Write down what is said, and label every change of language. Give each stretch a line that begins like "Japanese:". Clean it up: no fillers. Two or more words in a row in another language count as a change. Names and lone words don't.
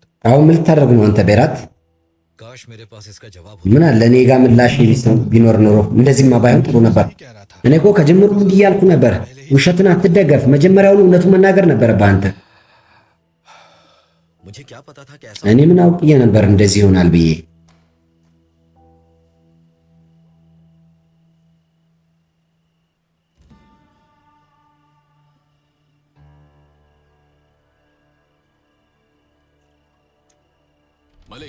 Amharic: አሁን ምን ልታደርግ ነው አንተ ቤራት?
Hindi: काश मेरे पास इसका जवाब
Amharic: ምን አለ እኔ ጋር ምላሽ ቢኖር ኖሮ እንደዚህማ ባይሆን ጥሩ ነበር።
Hindi: कह रहा था।
Amharic: እኔ እኮ ከጀምሩ እንዲህ እያልኩ ነበር። ውሸትን አትደገፍ። መጀመሪያውኑ እውነቱን መናገር ነበረብህ አንተ።
Hindi: मुझे क्या पता था कि ऐसा
Amharic: እኔ ምን አውቅዬ ነበር እንደዚህ ይሆናል ብዬ።
Hindi: मलिक